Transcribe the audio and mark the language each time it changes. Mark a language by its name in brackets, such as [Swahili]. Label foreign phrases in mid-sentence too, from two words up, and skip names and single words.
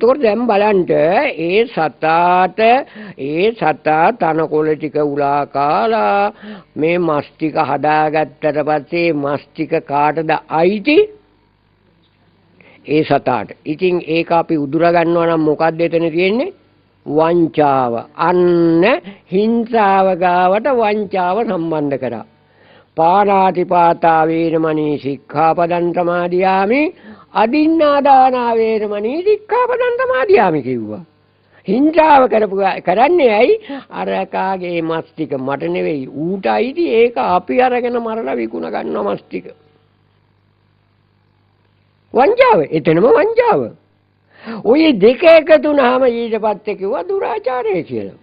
[Sinhala] එතකොට දැන් බලන්න ඒ සතා තනකොළ ටික උලා කාලා මේ මස් ටික හදාගත්තට පස්සේ මස් ටික කාටද අයිති? ඒ සතාට. ඉතින් ඒක අපි උදුර ගන්නවා නම් මොකද්ද එතන තියෙන්නේ? වංචාව. අන්න හිංසාව ගාවට වංචාව සම්බන්ධ කරා. [Pali] පාණාතිපාතා වේරමණී සික්ඛාපදං සමාදියාමි අදින්නාදානා වේරමණී සික්ඛාපදං සමාදියාමි කිව්වා. [Sinhala] හිංසාව කරන්නේ ඇයි? අර කාගේ මස් ටික මට නෙවෙයි ඌට අයිති. ඒක අපි අරගෙන මරලා විකුණ ගන්නවා මස් ටික. වංචාව. එතනම වංචාව. ඔය දෙක එකතු වුණාම ඊට පස්සේ කිව්වා දුරාචාරය කියලා.